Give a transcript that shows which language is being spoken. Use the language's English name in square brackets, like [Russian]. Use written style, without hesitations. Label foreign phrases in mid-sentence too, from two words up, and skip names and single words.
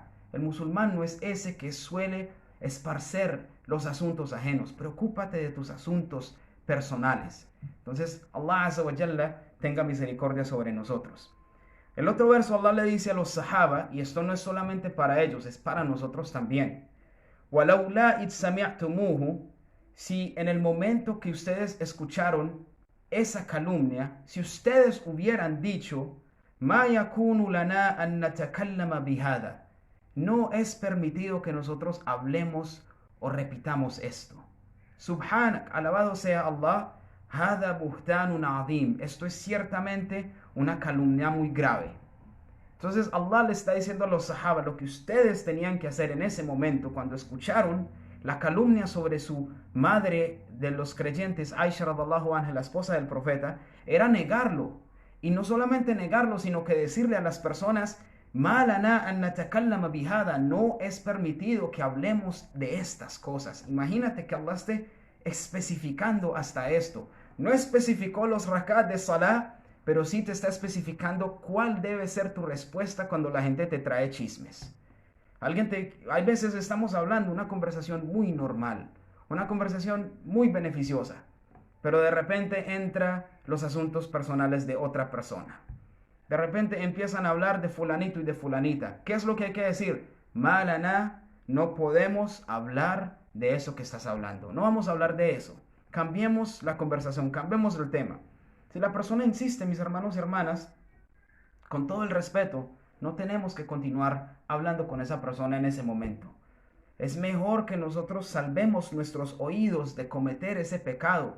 [Spanish] El musulmán no es ese que suele esparcer los asuntos ajenos. Preocúpate de tus asuntos personales. Entonces, Allah [Arabic] عز وجل [Spanish] tenga misericordia sobre nosotros. El otro verso Allah le dice a los sahaba, y esto no es solamente para ellos, es para nosotros también. [Arabic] وَلَوْلَا إِذْ سَمِعْتُمُوهُ. [Spanish] Si en el momento que ustedes escucharon esa calumnia, si ustedes hubieran dicho, [Arabic] مَا يَكُونُ لَنَا أَن نَتَكَلَّمَ بِهَذَا. [Spanish] No es permitido que nosotros hablemos o repitamos esto. Subhanak, alabado sea Allah, [Arabic] هَذَا بُهْتَانٌ عَظِيمٌ. [Spanish] Esto es ciertamente una calumnia muy grave. Entonces Allah le está diciendo a los sahaba lo que ustedes tenían que hacer en ese momento cuando escucharon la calumnia sobre su madre de los creyentes, [Arabic] عائشة رضي الله عنها, [Spanish] la esposa del profeta, era negarlo. Y no solamente negarlo, sino que decirle a las personas, [Arabic] مَا لَنَا أَن نَتَكَلَّمَ بِهَذَا. [Spanish] No es permitido que hablemos de estas cosas. Imagínate que Allah esté especificando hasta esto. No especificó los rakat de salah, pero sí te está especificando cuál debe ser tu respuesta cuando la gente te trae chismes. Hay veces estamos hablando una conversación muy normal, una conversación muy beneficiosa, pero de repente entran los asuntos personales de otra persona. De repente empiezan a hablar de fulanito y de fulanita. ¿Qué es lo que hay que decir? [Arabic] مَا لَنَا [Spanish] no podemos hablar de eso que estás hablando. No vamos a hablar de eso. Cambiemos la conversación, cambiemos el tema. Si la persona insiste, mis hermanos y hermanas, con todo el respeto, no tenemos que continuar hablando con esa persona en ese momento. Es mejor que nosotros salvemos nuestros oídos de cometer ese pecado.